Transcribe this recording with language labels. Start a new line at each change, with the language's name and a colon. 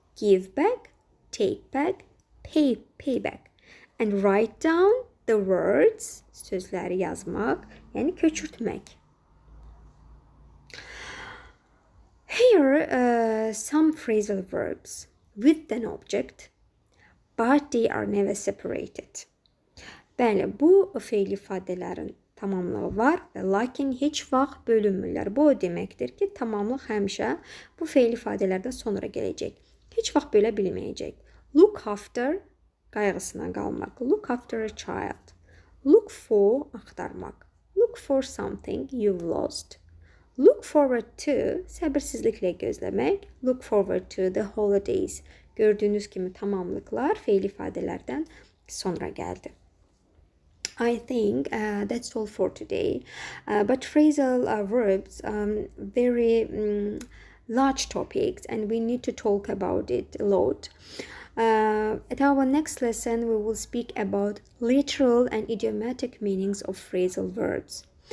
English: Give back, take back, pay back. And write down the words,
Azerbaijani: sözləri yazmaq, yəni köçürtmək.
English: Here some phrasal verbs with an object, but they are never separated.
Azerbaijani: Bəli, bu fe'l ifadələrin tamamlığı var və lakin heç vaxt bölünmürlər. Bu o deməkdir ki, tamamlıq həmişə bu fe'l ifadələrdən sonra gələcək. Heç vaxt bölə bilməyəcək.
English: Look after,
Azerbaijani: qayğısına qalmaq.
English: Look after a child. Look for, axtarmaq. Look for something you've lost. Look forward to,
Azerbaijani: səbirsizliklə gözləmək.
English: Look forward to the holidays.
Azerbaijani: Gördüyünüz kimi tamamlıqlar fe'l ifadələrdən sonra gəldi.
English: I think that's all for today. But phrasal verbs very large topics and we need to talk about it a lot. At our next lesson, we will speak about literal and idiomatic meanings of phrasal verbs.